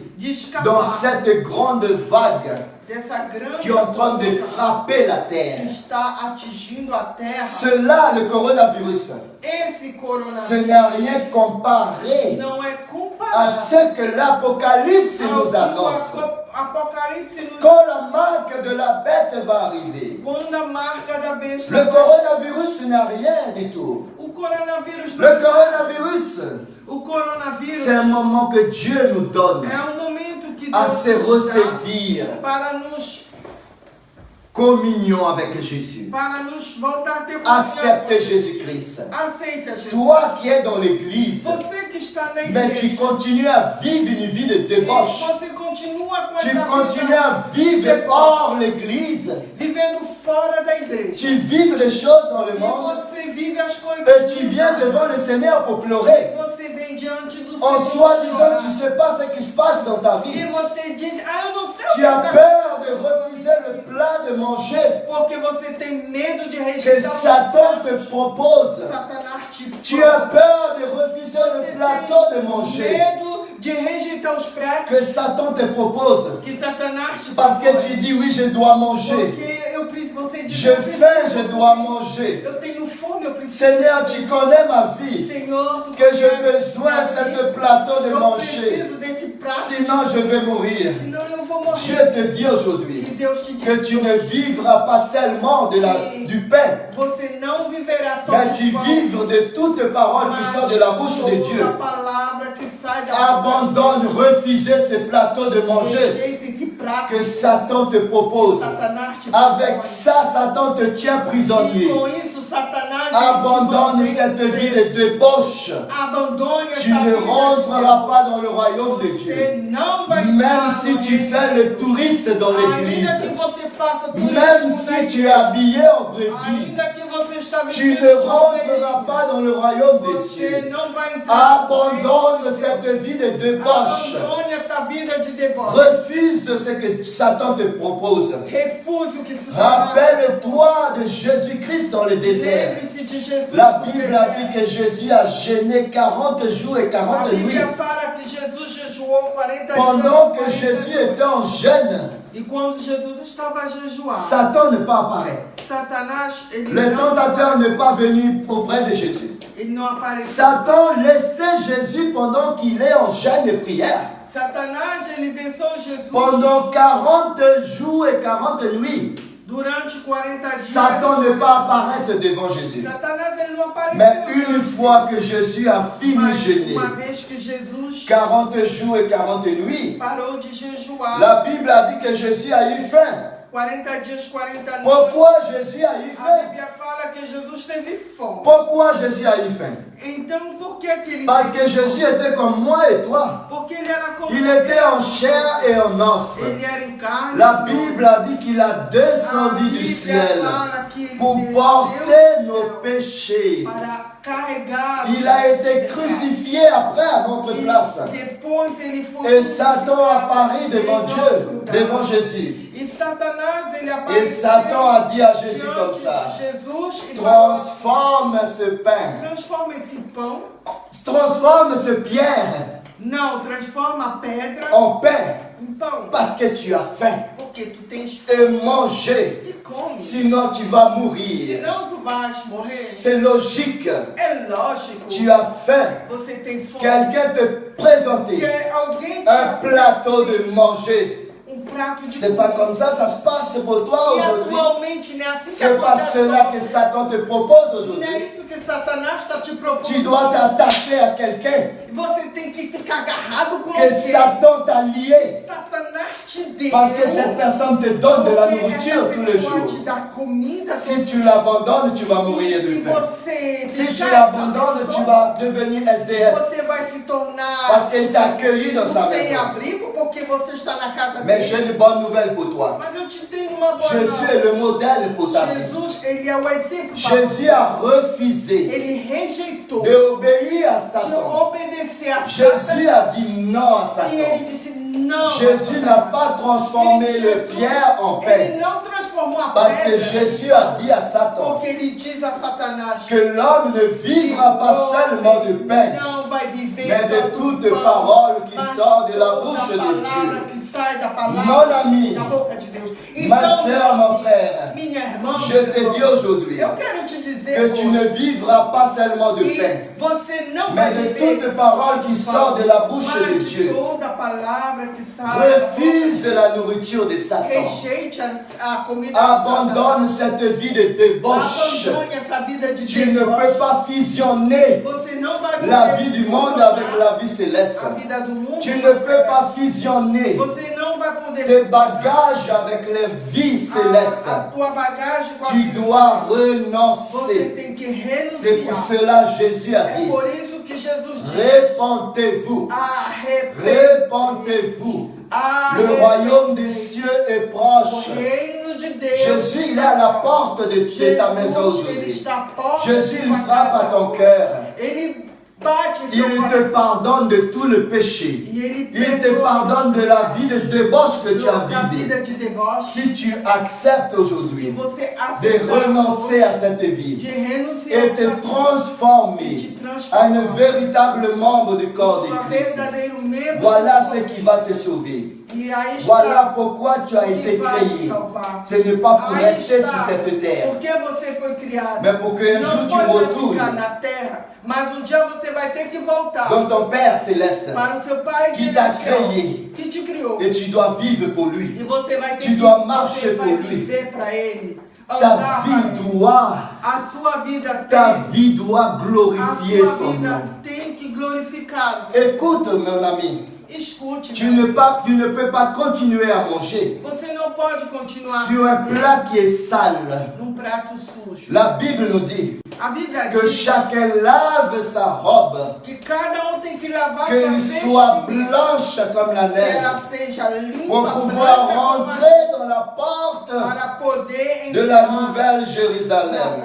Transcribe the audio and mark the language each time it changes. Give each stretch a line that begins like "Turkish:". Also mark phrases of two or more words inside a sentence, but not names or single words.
Portuguese: de
French: dans
Portuguese: escapar
French: cette grande vague
Portuguese: dessa grande
French: qui est en train de
Portuguese: onda
French: frapper la
Portuguese: que
French: terre.
Portuguese: está atingindo a terra.
French: Cela, le coronavirus,
Portuguese: Esse
French: ce
Portuguese: coronavírus
French: n'est rien comparé
Portuguese: não é
French: à
Portuguese: comparável
French: ce que l'Apocalypse
Portuguese: ao
French: nous
Portuguese: que
French: annonce.
Portuguese: o Apocalipse nos
French: Quand la marque de la bête va arriver,
Portuguese: quando a marca da besta.
French: le coronavirus n'a rien du tout.
Portuguese: O coronavírus
French: Le coronavirus,
Portuguese: o coronavírus
French: c'est un moment que Dieu nous donne
Portuguese: é um momento que
French: à
Portuguese: Deus
French: se
Portuguese: nos dá
French: ressaisir.
Portuguese: para nos
French: Communion avec Jésus.
Portuguese: voltar a ter comunhão.
French: Accepte Jésus-Christ.
Portuguese: Aceita Jesus.
French: Toi qui es dans l'église,
Portuguese: Você que está na
French: mais tu
Portuguese: igreja.
French: continues à vivre une vie de
Portuguese: E
French: débauche.
Portuguese: você continua com
French: Tu
Portuguese: essa
French: continues
Portuguese: vida
French: à vivre hors l'église.
Portuguese: vivendo fora da igreja.
French: Tu vives des choses dans le
Portuguese: E
French: monde
Portuguese: você vive as coisas.
French: et tu viens devant le Seigneur pour pleurer.
Portuguese: Você vem diante do
French: En
Portuguese: Senhor.
French: soi-disant,
Portuguese: chorar.
French: tu ne sais pas ce qui se passe dans ta
Portuguese: E
French: vie.
Portuguese: você diz, eu não sei
French: Tu
Portuguese: o
French: as
Portuguese: que
French: peur de refuser le plat de manger
Portuguese: porque você tem medo de
French: que
Portuguese: rejeitar
French: Satan te propose.
Portuguese: Satanás te
French: Tu as peur de refuser le
Portuguese: Você
French: plateau de
Portuguese: tem
French: manger
Portuguese: medo de rejeitar os pratos
French: que Satan te propose.
Portuguese: que Satanás te
French: Parce que
Portuguese: propõe.
French: tu dis oui, je dois manger.
Portuguese: Porque você diz,
French: J'ai faim, je dois manger.
Portuguese: eu tenho fome, eu preciso.
French: Seigneur, tu connais ma vie.
Portuguese: Senhor, tu
French: Que j'ai
Portuguese: conheces
French: besoin
Portuguese: minha
French: de ce
Portuguese: vida.
French: plateau de
Portuguese: Eu
French: manger.
Portuguese: preciso desse prato.
French: Sinon, je vais mourir.
Portuguese: Senão eu vou morrer.
French: Je te dis
Portuguese: E
French: aujourd'hui
Portuguese: Deus te diz
French: que tu ne vivras pas seulement du pain,
Portuguese: você não viverá só
French: mais
Portuguese: de
French: tu
Portuguese: pão,
French: vivres de toutes les paroles qui
Portuguese: mas
French: sortent de la bouche de
Portuguese: toda
French: Dieu.
Portuguese: palavra que sai da boca de
French: Abandonne, refuser ce plateau de
Portuguese: Deus.
French: manger
Portuguese: Rejeita esse prato
French: que Satan te propose.
Portuguese: Satanás te
French: Avec
Portuguese: propõe.
French: ça, Satan te tient
Portuguese: E
French: prisonnier.
Portuguese: com isso, Satanás
French: Abandonne
Portuguese: ele te
French: cette
Portuguese: mantém
French: vie de débauche.
Portuguese: Abandone
French: Tu
Portuguese: essa
French: ne
Portuguese: vida de
French: rentreras
Portuguese: Deus.
French: pas dans le royaume de Dieu.
Portuguese: Você não vai
French: Même
Portuguese: entrar
French: si
Portuguese: no
French: tu
Portuguese: reino
French: fais
Portuguese: de
French: le
Portuguese: Deus.
French: touriste dans l'église,
Portuguese: Ainda que você faça turismo
French: même
Portuguese: na
French: si tu es
Portuguese: igreja,
French: habillé en brebis,
Portuguese: ainda que você está
French: tu
Portuguese: vestido
French: ne
Portuguese: de
French: rentreras
Portuguese: ovelhinha,
French: pas dans le royaume des
Portuguese: você
French: cieux.
Portuguese: não vai entrar no
French: Abandonne
Portuguese: reino de
French: cette
Portuguese: Deus.
French: vie de débauche.
Portuguese: Abandone essa vida de deboche.
French: Refuse ce que Satan te propose.
Portuguese: Refuse o que Satanás.
French: Rappelle-toi de Jésus-Christ dans le désert.
Portuguese: Lembre-se de Jesus.
French: La
Portuguese: no
French: Bible a
Portuguese: deserto.
French: dit que Jésus a jeûné 40 jours et
Portuguese: A
French: 40 nuits.
Portuguese: Bíblia fala que Jesus jejuou 40
French: Pendant que
Portuguese: dias.
French: Jésus était en jeûne,
Portuguese: E quando Jesus estava a jejuar,
French: Satan ne pas apparaître.
Portuguese: Satanás, ele
French: Le
Portuguese: não,
French: tentateur n'est pas venu auprès de Jésus.
Portuguese: ele não apareceu.
French: Satan laissait Jésus pendant qu'il est en jeûne et prière.
Portuguese: Satanás, ele desceu Jesus
French: Pendant 40 jours et 40 nuits,
Portuguese: durante 40 dias.
French: Satan ne pas apparaître devant Jésus.
Portuguese: Satanás, ele não apareceu.
French: Mais une fois que Jésus a fini de
Portuguese: Mas
French: jeûner,
Portuguese: uma vez que Jesus
French: 40 jours et 40 nuits,
Portuguese: parou de jejuar,
French: la Bible a dit que Jésus a eu faim.
Portuguese: 40 dias, 40 noites,
French: Pourquoi Jésus a eu
Portuguese: a
French: faim?
Portuguese: Bíblia fala que Jesus teve fome.
French: Pourquoi Jésus a eu faim?
Portuguese: Então, por que ele
French: Parce
Portuguese: teve
French: que Jésus
Portuguese: fome?
French: était comme moi et toi.
Portuguese: Porque ele era como
French: Il était en chair et en os.
Portuguese: Ele era em carne.
French: La Bible a dit qu'il a
Portuguese: A
French: descendu du
Portuguese: Bíblia
French: ciel
Portuguese: fala que ele
French: pour
Portuguese: desceu
French: porter
Portuguese: do
French: nos
Portuguese: céu
French: péchés.
Portuguese: para carregar.
French: Il a été crucifié après à notre place.
Portuguese: Depois ele foi
French: Et Satan
Portuguese: crucificado
French: apparaît devant
Portuguese: em
French: Dieu,
Portuguese: nosso lugar.
French: devant Jésus.
Portuguese: E Satanás, ele
French: Et
Portuguese: apareceu
French: Satan a dit à Jésus
Portuguese: diante
French: comme ça,
Portuguese: de Jesus e falou:
French: transforme ce pain,
Portuguese: transforma esse pão.
French: transforme ce pierre
Portuguese: Não, transforma a pedra
French: en pain,
Portuguese: em pão.
French: parce que tu as faim.
Portuguese: Porque tu tens
French: Et
Portuguese: fome
French: manger,
Portuguese: e come.
French: sinon tu vas mourir.
Portuguese: Senão tu vais morrer.
French: C'est logique.
Portuguese: É lógico.
French: Tu as faim.
Portuguese: Você tem fome.
French: Quelqu'un te présente
Portuguese: Que alguém te
French: un plateau de manger.
Portuguese: prato de
French: C'est pas comme ça se passe pour toi
Portuguese: E
French: aujourd'hui.
Portuguese: atualmente não é assim que
French: C'est pas
Portuguese: acontece
French: cela
Portuguese: com
French: que
Portuguese: você.
French: Satan te propose
Portuguese: Não é
French: aujourd'hui.
Portuguese: isso que que Satanás está te propondo.
French: Tu dois t'attacher à quelqu'un
Portuguese: Você tem que ficar agarrado com
French: que
Portuguese: alguém.
French: Satan t'a lié.
Portuguese: Satanás te deu.
French: Parce que cette personne te donne de la
Portuguese: Porque
French: nourriture
Portuguese: essa
French: tous les
Portuguese: pessoa
French: jours.
Portuguese: te dá comida
French: Si
Portuguese: todo
French: tu
Portuguese: dia.
French: l'abandonnes, tu vas mourir
Portuguese: E
French: de
Portuguese: se
French: faim.
Portuguese: você
French: Si tu
Portuguese: deixar essa
French: l'abandonnes, tu
Portuguese: pessoa,
French: vas devenir SDF.
Portuguese: você vai se tornar
French: Parce qu'il t'a accueilli dans sa
Portuguese: sem
French: maison.
Portuguese: abrigo porque você está na casa
French: Mais
Portuguese: dele.
French: j'ai une bonne nouvelle pour toi.
Portuguese: Mas eu te tenho uma boa
French: Jésus
Portuguese: nova.
French: est le modèle pour ta vie.
Portuguese: Jesus, ele é o exemplo para
French: Jésus a refusé
Portuguese: Ele rejeitou
French: d'obéir à
Portuguese: de
French: Satan.
Portuguese: obedecer a
French: Jésus a dit non à
Portuguese: E ele
French: Satan.
Portuguese: disse não.
French: Jésus n'a pas transformé le pierre en
Portuguese: Ele
French: pain.
Portuguese: não transformou a
French: Parce que
Portuguese: pedra.
French: Jésus a dit à Satan
Portuguese: Porque ele diz a Satanás
French: que l'homme ne vivra pas seulement de pain,
Portuguese: não vai viver
French: mais
Portuguese: só
French: de
Portuguese: do
French: toute
Portuguese: pão,
French: parole qui
Portuguese: mas
French: sort de la
Portuguese: toda
French: bouche de
Portuguese: palavra
French: Dieu.
Portuguese: que sai da palavra
French: Mon ami,
Portuguese: da boca de Deus.
French: ma sœur, mon
Portuguese: amigo,
French: frère,
Portuguese: minha irmã,
French: je
Portuguese: meu
French: te
Portuguese: irmão,
French: dis aujourd'hui
Portuguese: eu quero te dizer
French: que tu ne vivras pas seulement de pain,
Portuguese: que você não
French: mais
Portuguese: vai
French: de
Portuguese: viver
French: toute parole
Portuguese: só
French: qui
Portuguese: de
French: sort
Portuguese: pão,
French: de la bouche
Portuguese: mas
French: de
Portuguese: de
French: Dieu.
Portuguese: toda palavra que sai da boca
French: Refuse la nourriture de Satan.
Portuguese: Rejeite a comida
French: Abandonne
Portuguese: de Satanás.
French: cette vie de débauche.
Portuguese: Abandone essa vida de
French: Tu ne
Portuguese: deboche.
French: peux pas fusionner
Portuguese: Você não vai
French: la
Portuguese: poder
French: vie du monde
Portuguese: fusionar
French: avec la vie céleste.
Portuguese: a vida do mundo.
French: Tu ne peux pas fusionner
Portuguese: Você não vai poder
French: tes
Portuguese: fusionar
French: bagages avec les vies
Portuguese: a
French: célestes.
Portuguese: tua bagagem com a
French: Tu
Portuguese: vida
French: dois
Portuguese: Você
French: renoncer.
Portuguese: tem que
French: C'est pour
Portuguese: renunciar.
French: cela que Jésus a
Portuguese: É
French: dit,
Portuguese: por isso que Jesus diz:
French: répentez-vous, répentez-vous. Le royaume des cieux est
Portuguese: O
French: proche.
Portuguese: reino de Deus.
French: Jésus, il est à la porte de ta maison
Portuguese: Jesus, ele
French: aujourd'hui.
Portuguese: está à porta
French: Jésus,
Portuguese: de
French: il
Portuguese: sua
French: frappe à
Portuguese: casa.
French: ton cœur.
Portuguese: Ele bate em
French: Il
Portuguese: seu
French: te
Portuguese: coração.
French: pardonne de tout le péché.
Portuguese: E ele
French: Il te
Portuguese: perdoa
French: pardonne de la vie de débauche que tu as
Portuguese: da vida
French: vécue.
Portuguese: de deboche.
French: Si tu acceptes
Portuguese: Se
French: aujourd'hui
Portuguese: você
French: de
Portuguese: aceitar
French: renoncer à cette
Portuguese: de
French: vie
Portuguese: renunciar
French: et te
Portuguese: a essa
French: transformer
Portuguese: te
French: à un
Portuguese: transformar
French: véritable membre du corps de
Portuguese: um
French: Christ,
Portuguese: verdadeiro membro
French: voilà
Portuguese: do
French: ce
Portuguese: corpo.
French: qui va te sauver.
Portuguese: E aí está
French: Voilà pourquoi tu as
Portuguese: o que
French: été
Portuguese: vai te
French: créé.
Portuguese: salvar.
French: Ce n'est pas pour
Portuguese: Aí
French: rester
Portuguese: está
French: sur cette terre,
Portuguese: porque você foi criado.
French: mais pour qu'un
Portuguese: Não
French: jour tu
Portuguese: foi para
French: retournes
Portuguese: ficar na terra, mas um dia você vai ter que voltar
French: dans ton Père céleste
Portuguese: para o seu Pai
French: qui t'a
Portuguese: celestial
French: créé
Portuguese: que te criou.
French: et tu dois vivre pour lui.
Portuguese: E você vai ter
French: Tu
Portuguese: que
French: dois marcher
Portuguese: você vai
French: pour lui.
Portuguese: viver para Ele.
French: Ta
Portuguese: Andar
French: vie
Portuguese: para Ele.
French: doit,
Portuguese: A sua vida
French: ta
Portuguese: tem.
French: vie doit
Portuguese: A
French: glorifier
Portuguese: sua
French: son
Portuguese: vida
French: nom.
Portuguese: tem que glorificar.
French: Écoute, mon ami,
Portuguese: Escute,
French: tu
Portuguese: meu.
French: ne peux pas continuer à manger
Portuguese: Você não pode continuar
French: sur un plat qui est sale.
Portuguese: num prato sujo.
French: La Bible nous dit
Portuguese: A Bíblia
French: que
Portuguese: diz
French: chacun lave sa robe,
Portuguese: que cada um tem que lavar sua
French: qu'elle soit
Portuguese: vestimenta,
French: blanche comme la
Portuguese: que
French: neige,
Portuguese: ela seja limpa,
French: pour pouvoir
Portuguese: branca, como a-
French: rentrer dans la porte
Portuguese: para poder
French: de la
Portuguese: entrar
French: nouvelle
Portuguese: na
French: Jérusalem.